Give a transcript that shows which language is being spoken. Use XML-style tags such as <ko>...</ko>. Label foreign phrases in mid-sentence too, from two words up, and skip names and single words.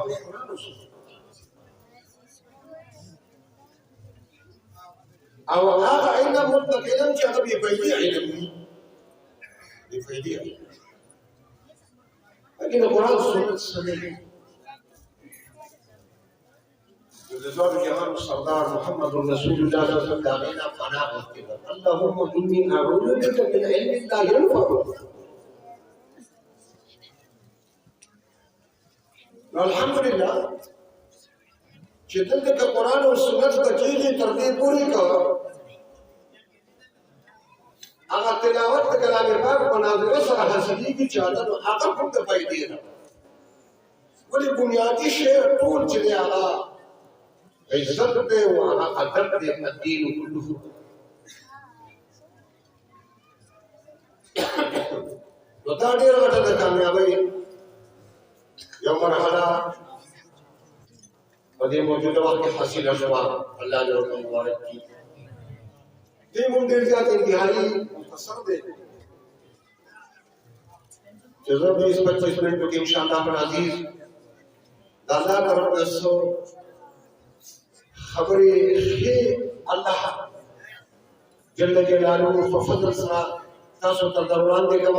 <ps>هغه قرآن او سنت او هغه علم مطلق علم چې هغه بې فایدې علم وي، بې فایدې علم. لیکن قرآن سنت سره زور جهان سردار محمد رسول الله</ps> <ar>صلی الله علیه وسلم</ar> <ps>داغینا پناه غوښتې ده.</ps> <ar>اللهم انی اعوذ بک من علم لا ينفع.</ar> <ps>نو الحمدلله چې دلته که قرآن او سنت ته کېږي تر دې پورې که هغه تلاوت د کلام پاک په ناظره سره حاصلېږي چې هغه هم د فایدې ده. ولې بنیادي شی ټول چې دی هغه عزت دے وہاں ادب دے الدین کلہ. نو دا ډېره غټه د کامیابۍ یو مرحله په دې موجوده وخت کې حاصله شوه. الله دې ورته مبارک کړي. دې مونږ ډېر زیات انتهایي مختصر دی چې زه 20-25 منټو کې</ps> <ar>انشاءالله العزیز</ar> <ps>د الله طرف نه څو خبرې ښې الله</ps> <ar>جل جلاله</ar> <ps>په فضل سره تاسو ته در وړاندې کومه.</ps>